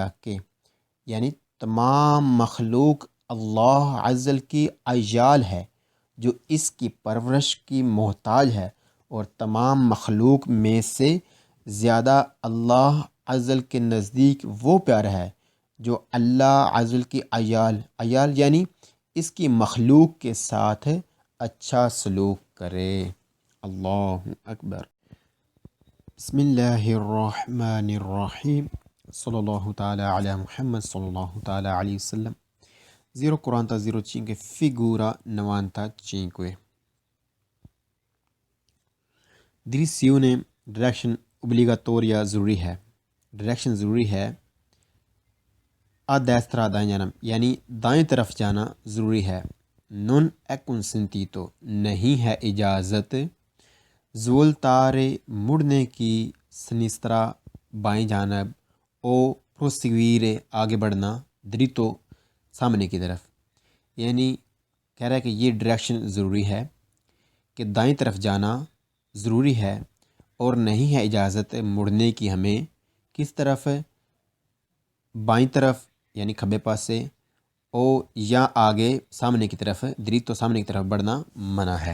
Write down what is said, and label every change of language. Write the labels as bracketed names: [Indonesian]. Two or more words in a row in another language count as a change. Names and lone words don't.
[Urdu] کہ یعنی تمام مخلوق [Arabic] اللہ عز و جل [Urdu] کی عیال ہے جو اس کی پرورش کی محتاج ہے، اور تمام مخلوق میں سے زیادہ [Arabic] اللہ عز و جل [Urdu] کے نزدیک وہ پیارا ہے جو [Arabic] اللہ عز و جل [Urdu] کی عیال یعنی اس کی مخلوق کے ساتھ اچھا سلوک کرے۔ [Arabic] اللہ اکبر۔ بسم اللہ الرحمن الرحیم صلی اللہ تعالی علی محمد صلی اللہ تعالی علیہ وسلم. [Italian] 0:45 figura 95. Direzione direction obbligatoria [Urdu] ضروری ہے، ڈائریکشن ضروری ہے۔ [Italian] a destra [Urdu] دائیں جانب یعنی دائیں طرف جانا ضروری ہے۔ [Italian] non è consentito [Urdu] نہیں ہے اجازت، زولتارے مڑنے کی، سنسترا بائیں جانب، [Italian] o proseguire [Urdu] آگے بڑھنا، دریتو سامنے کی طرف، یعنی کہہ رہا ہے کہ یہ ڈائریکشن ضروری ہے کہ دائیں طرف جانا ضروری ہے، اور نہیں ہے اجازت مڑنے کی ہمیں کس طرف، بائیں طرف یعنی کھبے پاس سے، او یا آگے سامنے کی طرف، دریتو سامنے کی طرف بڑھنا منع ہے۔